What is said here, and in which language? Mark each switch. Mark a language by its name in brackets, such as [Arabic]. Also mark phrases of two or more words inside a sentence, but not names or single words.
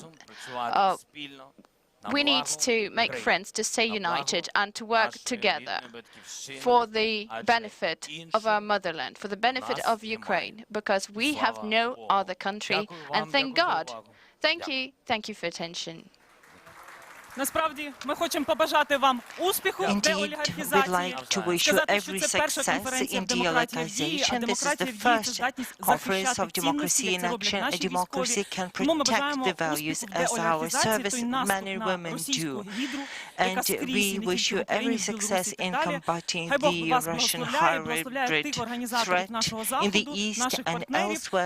[English] We need to make friends, to stay united, and to work together for the benefit of our motherland, for the benefit of Ukraine, because we have no other country, and thank God. Thank you for attention. [Ukrainian] Насправді, ми хочемо побажати вам успіху деолігархізації. [English] We'd like to wish you every success in deoligarchization. This is the first conference of democracy in action. A democracy can protect the values as our servicemen and women do. And we wish you every success in combating the Russian hybrid threat in the East and elsewhere.